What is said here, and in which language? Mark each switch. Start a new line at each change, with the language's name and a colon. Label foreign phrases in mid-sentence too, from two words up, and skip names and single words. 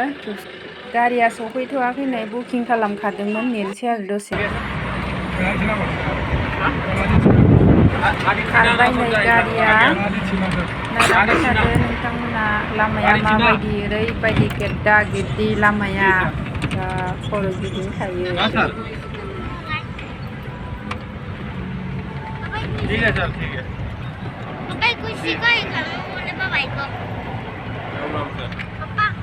Bodo: गारिया सफैथ'वाखै नै बुकिं खालामखादोंमोन नेनोसै आरो दसे। खारबाय नै गारिया नायलांबाय थादो नोंथांमोना लामाया माबायदि ओरैबायदि गेद्दा गेद्दि लामाया खर' गिदिंखायो।
Hindi: ठीक है सर ठीक है। पापा कुछ सिखाए खाना बोले पापा को। राम सर। पापा